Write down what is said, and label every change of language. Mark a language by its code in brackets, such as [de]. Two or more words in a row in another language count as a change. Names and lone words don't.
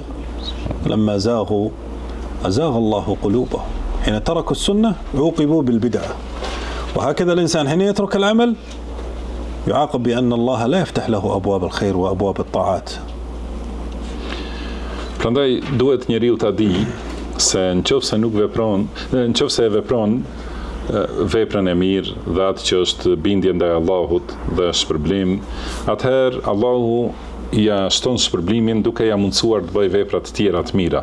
[ar] لما زاغوا أزاغ الله قلوبهم، حين تركوا السنة عوقبوا بالبدعة، وهكذا الإنسان حين يترك العمل يعاقب بأن الله لا يفتح له أبواب الخير وأبواب الطاعات. [sq] Prandaj duhet njeriu ta di se nëse e vepron veprën e mirë dhe atë që është bindje ndaj Allahut dhe shpërblim, atëherë Allahu ja shton shpërblimin duke ja mundësuar të bëjë vepra të tjera të mira.